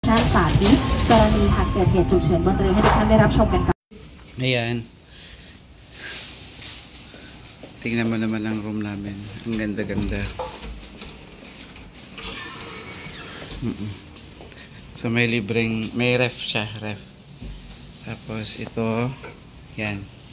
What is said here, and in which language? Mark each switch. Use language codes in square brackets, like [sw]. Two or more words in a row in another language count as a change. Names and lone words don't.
[th] ชันสาธิตกรณีหากเกิดเหตุฉุกเฉินบนเรือให้ทุกท่านได้รับชมกันค่ะ [tl] Ayan. Tingnan mo naman ang room namin. Ang ganda-ganda. So may libreng, may ref siya, ref. Tapos ito, yan.